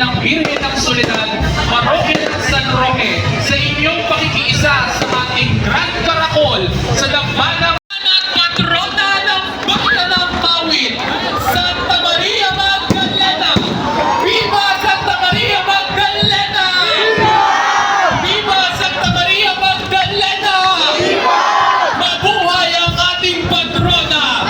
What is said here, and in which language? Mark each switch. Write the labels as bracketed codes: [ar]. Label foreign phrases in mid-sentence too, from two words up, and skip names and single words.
[tl] ng Birhen ng Soledad, Parokya ng San Roque, sa inyong pakikiisa sa ating Grand Caracol sa Dambana at Patrona ng Bayan ng Mawin, Santa Maria Magdalena! Viva Santa Maria Magdalena! Viva Santa Maria Magdalena! Mabuhay ang ating patrona!